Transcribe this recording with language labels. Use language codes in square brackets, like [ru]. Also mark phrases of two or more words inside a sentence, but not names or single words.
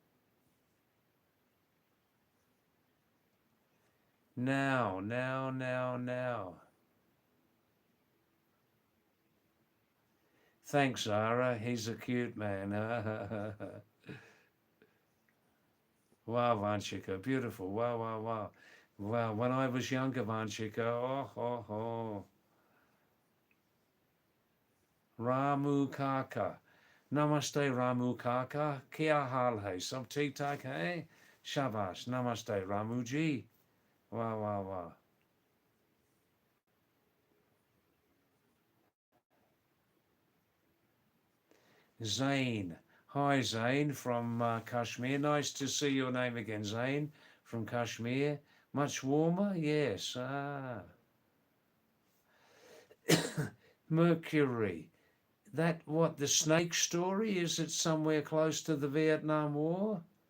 [en] Now. Thanks, Zara. He's a cute man. Wow, Vanchika, beautiful. Wow. Wow, when I was younger, Vanchika, oh. Ramu Kaka. [hi] नमस्ते, रामू काका। क्या हाल है? सब ठीक तक है? शाबाश। नमस्ते, Ramu ji. [en] Wow. Zain. Hi, Zain from Kashmir. Nice to see your name again, Zain from Kashmir. Much warmer? Yes. Mercury. That what, the snake story? Is it somewhere close to the Vietnam War?